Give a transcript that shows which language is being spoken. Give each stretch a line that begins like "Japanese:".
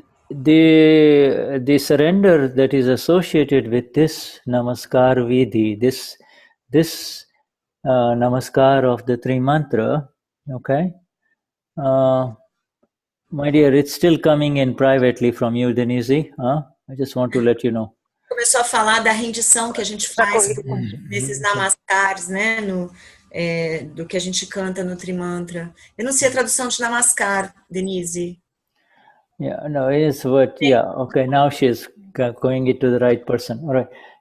English: The surrender that is associated with this namaskar vidhi, this namaskar of the three mantra, okay? My dear, it's still coming in privately from you, Denise. I just want to let you know.
Portuguese: Começou a falar da rendição que a gente faz nesses namaskars, né? Do que a gente canta no Trimantra. Eu não sei a tradução de namaskar, Denise.
English: Yeah, no, it's what, yeah, okay, now she's going it to the right person. All right.